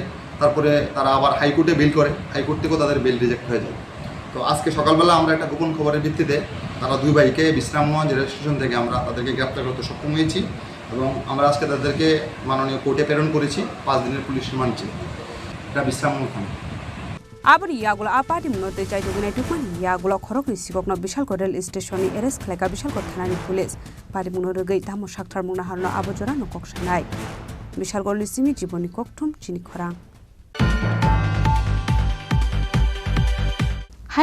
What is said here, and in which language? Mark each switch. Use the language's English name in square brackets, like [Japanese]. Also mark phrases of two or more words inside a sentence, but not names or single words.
[Bangla] তারপরে তারা আবার হাইকোর্টে বেল করে, হাইকোর্ট থেকেও তাদের [English] bail reject [Bangla] হয়ে যায়। তো আজকে সকালবেলা আমরা একটা গোপন খবরের ভিত্তিতে তারা দুই ভাইকে বিশ্রামগঞ্জ [English] rail station [Bangla] থেকে আমরা তাদেরকে গ্রেপ্তার করতে সক্ষম হয়েছি এবং আমরা আজকে তাদেরকে মাননীয় কোর্টে প্রেরণ করেছি 5 দিনের [English] police remand [Bangla] চেয়ে। এটা বিশ্রামগঞ্জ থানা। [Kok Borok] Abri Yagulo Apati Munote Jaidugunai Tukmani Yagulo Korokni Sikokno Bishalko [English] Rail Station [Kok Borok] Arrest Kleka Bishalko Thanani Police Pari Munorgai Tamo Shaktar Munaharno Abojora no Kokshanai Bishalko Lisimi Jiboni Koktum Chini Khorang